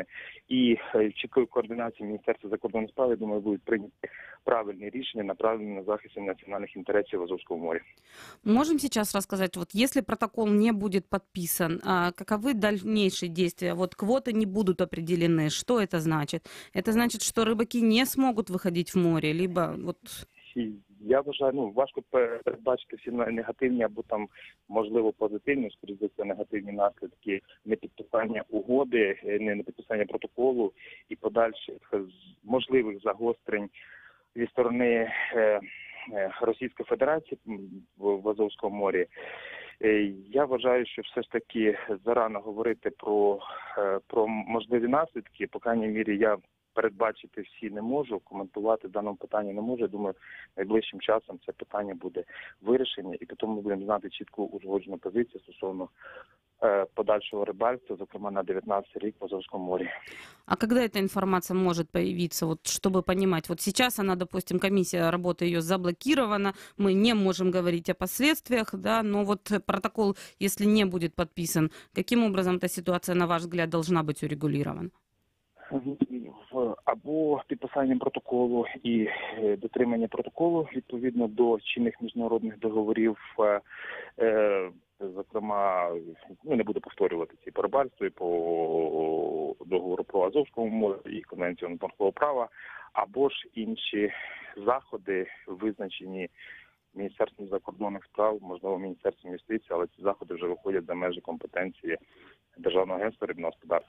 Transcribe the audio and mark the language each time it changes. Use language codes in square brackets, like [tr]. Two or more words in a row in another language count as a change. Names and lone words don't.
[uk] І чіткою координацією Міністерства закордонних справ, я думаю, будуть прийняті правильні рішення, направлені на захист національних інтересів [ru] в Азовском море. Можем сейчас рассказать, вот если протокол не будет подписан, каковы дальнейшие действия? Вот квоты не будут определены. Что это значит? Это значит, что рыбаки не смогут выходить в море, либо вот... [uk] Я вважаю, важко передбачити всі негативні або там, можливо, позитивні, скоріше за це, негативні наслідки непідписання угоди, не підписання протоколу і подальших можливих загострень зі сторони Російської Федерації в Азовському морі. Я вважаю, що все ж таки зарано говорити про можливі наслідки. По крайній мірі, я передбачити всі не можу, коментувати в даному питанні не можу. Я думаю, найближчим часом це питання буде вирішення, і потім ми будемо знати чітку узгоджену позицію стосовно подальшего рыбальства, зокрема на 19 рік [ru] в Азовском море. А когда эта информация может появиться, вот, чтобы понимать? Вот сейчас она, допустим, комиссия работы ее заблокирована, мы не можем говорить о последствиях, да, но вот протокол, если не будет подписан, каким образом эта ситуация, на ваш взгляд, должна быть урегулирована? [uk] Або підписанням протоколу і дотримання протоколу відповідно до чинних міжнародних договорів, зокрема, не буду повторювати ці по рибальству, і по договору про Азовському море і Конвенцію морського права, або ж інші заходи, визначені Міністерством закордонних справ, можливо, Міністерством юстиції, але ці заходи вже виходять за межі компетенції Державного агентства рибного господарства.